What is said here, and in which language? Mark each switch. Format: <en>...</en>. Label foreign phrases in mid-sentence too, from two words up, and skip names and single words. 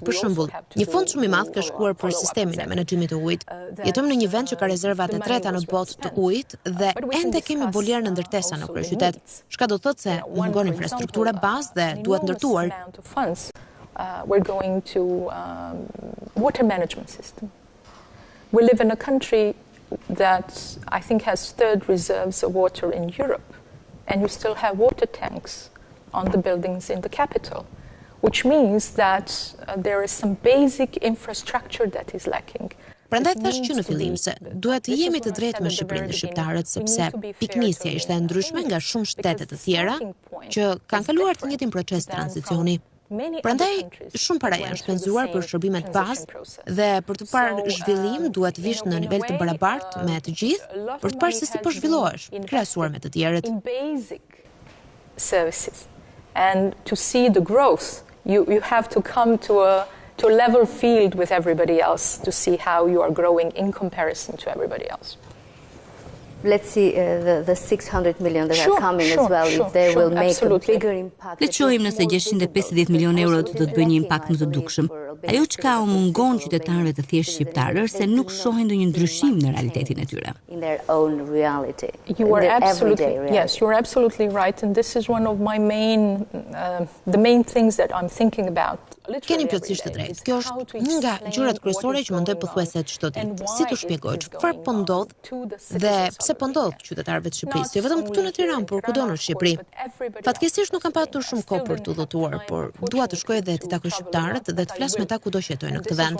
<sq>Për shembull, një fond shumë i madh ka shkuar për sistemin e menaxhimit të ujit. Jetojmë në një vend që ka rezervat e treta në botë të ujit dhe ende kemi bolierë në ndërtesa në kryeqytet. Çka do thotë se mungon infrastruktura bazë dhe duhet ndërtuar.</sq> <en>We're going to water management system. We live in a country that I think has third reserves of water in Europe, and you still have water tanks on the buildings in the capital, which means that there is some basic infrastructure that is lacking.</en> <sq>Prandaj thash që në fillim se duhet të jemi të drejtë me Shqipërinë dhe shqiptarët sepse piknisja ishte e ndryshme nga shumë shtete të tjera që kanë kaluar të njëjtin proces tranzicioni. Prandaj shumë para janë shpenzuar për shërbimet bazë dhe për të parë zhvillim duhet vish në nivel të barabartë me të gjithë për të parë se si po zhvillohesh, krahasuar me të tjerët.</sq> <en>And to see the growth, you have to come to a level field with everybody else to see how you are growing in comparison to everybody else. Let's see the 600 million that are coming as well, if they will make a bigger impact.</en> <sq>Le të shohim nëse 650 milionë euro do të bëjnë një impakt më të dukshëm. Ajo çka u mungon qytetarëve të thjeshtë shqiptarë është se nuk shohin ndonjë ndryshim në realitetin e tyre.</sq> <en>In their own reality. You are absolutely right, and this is one of my the main things that I'm thinking about.</en> <sq>Keni plotësisht të drejtë. Kjo është një nga gjërat kryesore që mendoj pothuajse çdo ditë. Si t'u shpjegoj çfarë po ndodh dhe pse po ndodh qytetarëve të Shqipërisë, jo vetëm këtu në Tiranë, por kudo në Shqipëri. Fatkeqësisht nuk kam patur shumë kohë për t'u udhëtuar, por dua të shkoj dhe të takoj shqiptarët dhe të flas me ta kudo që jetojnë në këtë vend.</sq>